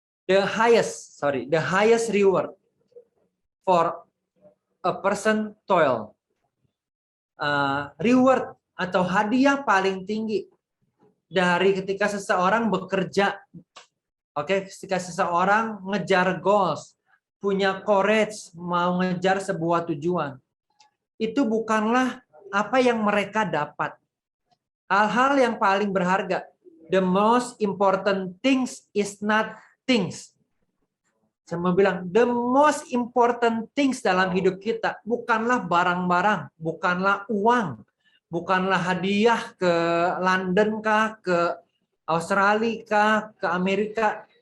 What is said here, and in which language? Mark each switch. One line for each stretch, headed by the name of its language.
English: the highest reward for a person toil.
Indonesian: Reward atau hadiah paling tinggi dari ketika seseorang bekerja, ketika seseorang ngejar goals, punya courage, mau ngejar sebuah tujuan, itu bukanlah apa yang mereka dapat. Hal-hal yang paling berharga.
English: The most important things is not things.
Indonesian: Saya mau bilang,
English: the most important things
Indonesian: dalam hidup kita bukanlah barang-barang, bukanlah uang, bukanlah hadiah ke London kah, ke Australia kah, ke Amerika.